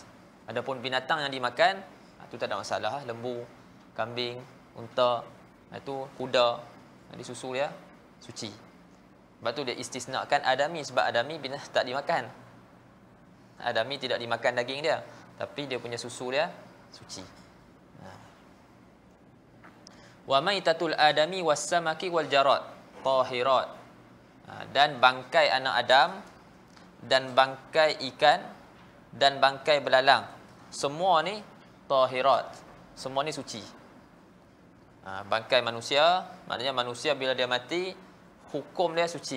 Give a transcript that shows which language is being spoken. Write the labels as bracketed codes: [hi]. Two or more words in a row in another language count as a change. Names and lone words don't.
[ms] Adapun binatang yang dimakan, itu tak ada masalah. Lembu, kambing, unta, itu kuda, jadi susu dia suci. Sebab tu dia istisnakan adami, sebab adami tak dimakan. Adami tidak dimakan daging dia, tapi dia punya susu dia suci. [ar] وميتة الآدمي والسمك والجراد طاهرات. [ms] Dan bangkai anak Adam, dan bangkai ikan, dan bangkai belalang, semua ni tahirat, semua ni suci. Bangkai manusia, maknanya manusia bila dia mati, hukum dia suci.